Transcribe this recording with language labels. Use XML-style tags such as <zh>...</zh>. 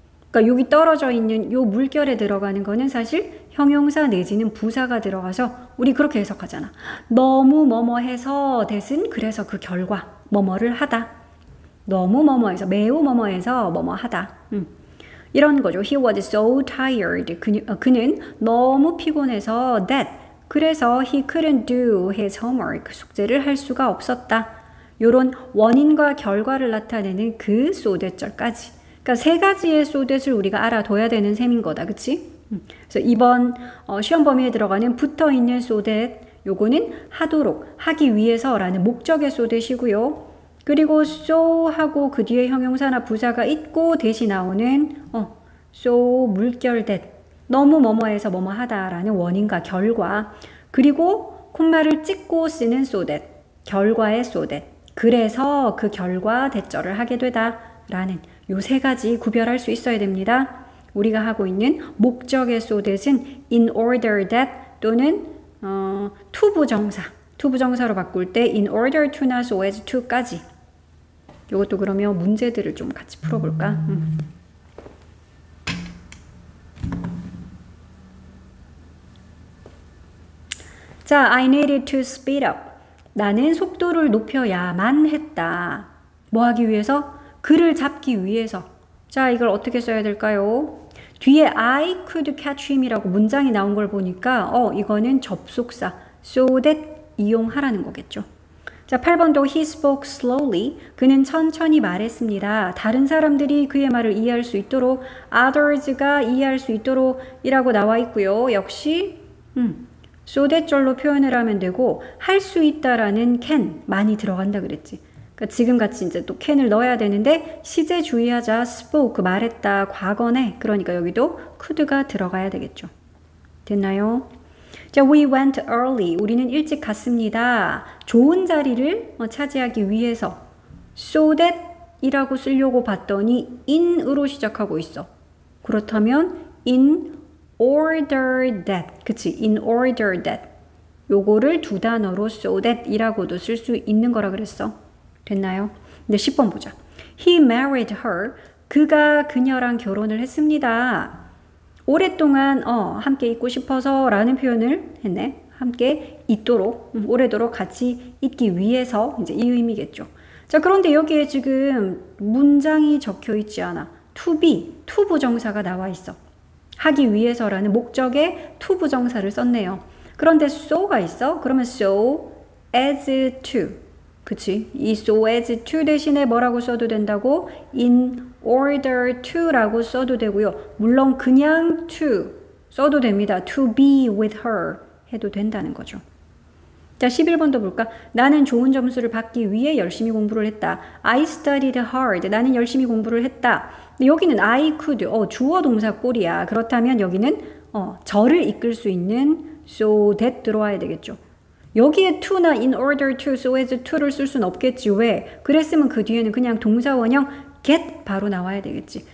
<ko>그러니까 여기 떨어져 있는 요 물결에 들어가는 거는 사실 형용사 내지는 부사가 들어가서 우리 그렇게 해석하잖아. 너무 뭐뭐해서 that은 그래서 그 결과 뭐뭐를 하다. 너무 뭐뭐해서 매우 뭐뭐해서 뭐뭐하다. 이런 거죠.</ko> <en>He was so tired.</en> <ko>그는 너무 피곤해서</ko> <en>that 그래서 he couldn't do his homework.</en> <ko>숙제를 할 수가 없었다. 요런 원인과 결과를 나타내는 그 so that절까지. 그러니까 세 가지의 so that을 우리가 알아둬야 되는 셈인 거다. 그치? 그래서 이번 시험 범위에 들어가는 붙어있는 so that 요거는 하도록, 하기 위해서라는 목적의 so that이고요. 그리고 so 하고 그 뒤에 형용사나 부사가 있고 대시 나오는 so 물결 that 너무 뭐뭐해서 뭐뭐하다라는 원인과 결과 그리고 콤마를 찍고 쓰는 so that 결과의 so that 그래서 그 결과 대절을 하게 되다 라는 요 세 가지 구별할 수 있어야 됩니다. 우리가 하고 있는 목적의 so that은 in order that 또는 to 부정사로 바꿀 때 in order to나 so as to까지. 요것도 그러면 문제들을 좀 같이 풀어볼까?</ko> <en>자, I needed to speed up.</en> <ko>나는 속도를 높여야만 했다. 뭐 하기 위해서? 그를 잡기 위해서. 자, 이걸 어떻게 써야 될까요? 뒤에</ko> <en>I could catch him</en> <ko>이라고 문장이 나온 걸 보니까 이거는 접속사 so that 이용하라는 거겠죠.</ko> <en>자, 8번도 he spoke slowly.</en> <ko>그는 천천히 말했습니다. 다른 사람들이 그의 말을 이해할 수 있도록 others가 이해할 수 있도록 이라고 나와 있고요. 역시 so that 절로 표현을 하면 되고 할 수 있다라는 can 많이 들어간다 그랬지. 그러니까 지금 같이 이제 또 can을 넣어야 되는데 시제 주의하자. spoke 말했다 과거네. 그러니까 여기도 could가 들어가야 되겠죠. 됐나요? 자,</ko> <en>we went early.</en> <ko>우리는 일찍 갔습니다. 좋은 자리를 차지하기 위해서 so that 이라고 쓰려고 봤더니 in으로 시작하고 있어. 그렇다면 in order that. 그치? in order that. 요거를 두 단어로 so that 이라고도 쓸 수 있는 거라 그랬어. 됐나요? 근데 10번 보자.</ko> <en>He married her.</en> <ko>그가 그녀랑 결혼을 했습니다. 오랫동안 함께 있고 싶어서 라는 표현을 했네. 함께 있도록, 오래도록 같이 있기 위해서 이제 이 의미겠죠. 자, 그런데 여기에 지금 문장이 적혀 있지 않아. to be, to 부정사가 나와 있어. 하기 위해서라는 목적에 to 부정사를 썼네요. 그런데 so가 있어. 그러면 so as to. 그치? 이 so as to 대신에 뭐라고 써도 된다고? in order to 라고 써도 되고요. 물론 그냥 to 써도 됩니다.</ko> <en>to be with her</en> <ko>해도 된다는 거죠. 자, 11번도 볼까? 나는 좋은 점수를 받기 위해 열심히 공부를 했다.</ko> <en>I studied hard.</en> <ko>나는 열심히 공부를 했다. 근데 여기는 I could. 주어 동사 꼴이야. 그렇다면 여기는 저를 이끌 수 있는 so that 들어와야 되겠죠. 여기에 to나 in order to, so as to를 쓸 수는 없겠지. 왜? 그랬으면 그 뒤에는 그냥 동사 원형 get 바로 나와야 되겠지.</ko>